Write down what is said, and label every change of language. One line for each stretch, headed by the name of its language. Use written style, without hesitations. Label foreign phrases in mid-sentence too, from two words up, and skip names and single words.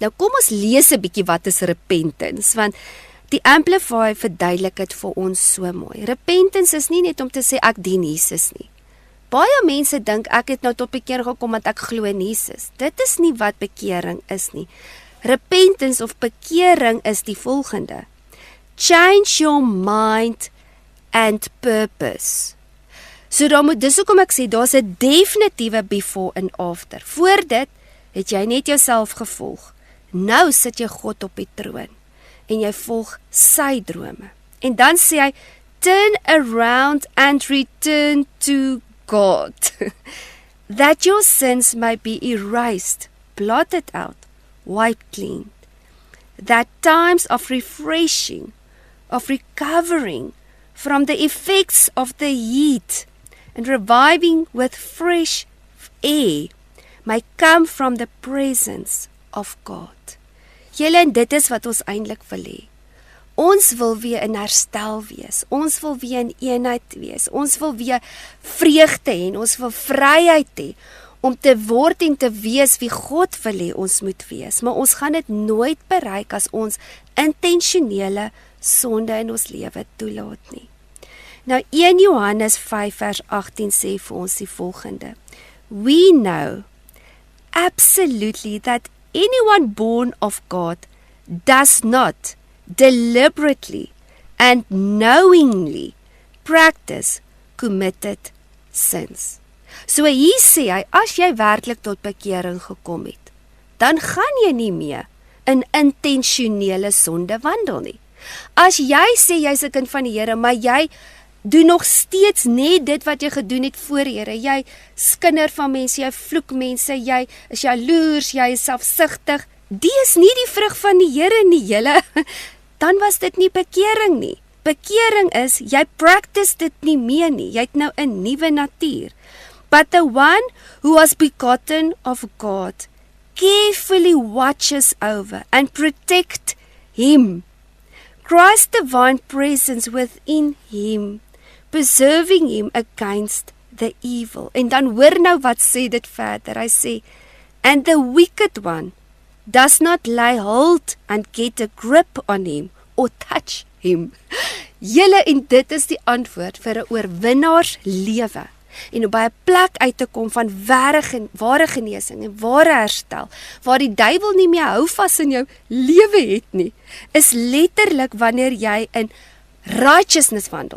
Afrikaans: Nou kom ons lees 'n bietjie wat is repentance, want die Amplify verduidelik dit vir ons so mooi. Repentance is nie net om te sê ek dien Jesus nie. Baie mense dink ek het nou tot bekeer gekom want ek glo in Jesus. Dit is nie wat bekering is nie. Repentance of bekering is die volgende:
English: change your mind and purpose.
Afrikaans: So dan moet, dis hoekom ek sê, daar's 'n definitiewe before en after. Voor dit het jy net jouself gevolg. Nou sit jy God op die troon en jy volg sy drome. En dan sê hy,
English: turn around and return to God, that your sins may be erased, blotted out, wiped clean. That times of refreshing, of recovering from the effects of the heat and reviving with fresh air may come from the presence of God.
Afrikaans: Julle, en dit is wat ons eintlik wil hê. Ons wil weer in herstel wees. Ons wil weer in eenheid wees. Ons wil weer vreugde hê en ons wil vryheid hê om te word en te wees wie God wil hê ons moet wees. Maar ons gaan dit nooit bereik as ons intentionele sonde in ons lewe toelaat nie. Nou 1 Johannes 5 vers 18 sê vir ons die volgende:
English: We know absolutely that anyone born of God does not deliberately and knowingly practice committed sins.
Afrikaans: So hier sê hy, as jy werklik tot bekering gekom het, dan gaan jy nie meer in intentionele sonde wandel nie. As jy sê jy's 'n kind van die Here, maar jy doen nog steeds net dit wat jy gedoen het voor Here. Jy skinder van mense, jy vloek mense, jy is jaloers, jy is selfsugtig. Die is nie die vrug van die Here nie, julle. Dan was dit nie bekering nie. Bekering is, jy practice dit nie meer nie. Jy het nou 'n nuwe natuur.
English: But the one who was begotten of God carefully watches over and protect him. Christ's divine presence within him, preserving him against the evil.
Afrikaans: En dan hoor nou wat sê dit verder. Hy sê,
English: and the wicked one does not lay hold and get a grip on him or touch him.
Afrikaans: Julle, en dit is die antwoord vir 'n oorwinnaars lewe. En om by 'n plek uit te kom van ware genesing en ware herstel, waar die duiwel nie meer hou vas in jou lewe het nie, is letterlik wanneer jy in righteousness wandel.